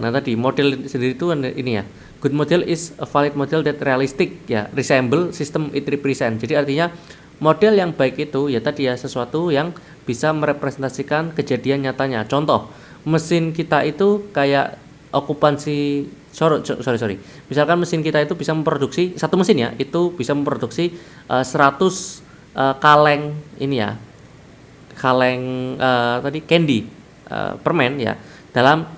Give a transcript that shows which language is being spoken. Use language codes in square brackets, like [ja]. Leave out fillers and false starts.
[id] Nah, tadi model sendiri itu ini ya. [en] Good model is a valid model that realistic [id] ya, [en] resemble system it represent. [id] Jadi artinya model yang baik itu ya tadi ya sesuatu yang bisa merepresentasikan kejadian nyatanya. Contoh, mesin kita itu kayak okupansi [en] sorry. [id] Misalkan mesin kita itu bisa memproduksi satu mesin ya, itu bisa memproduksi 100 kaleng ini ya. Kaleng tadi candy permen ya dalam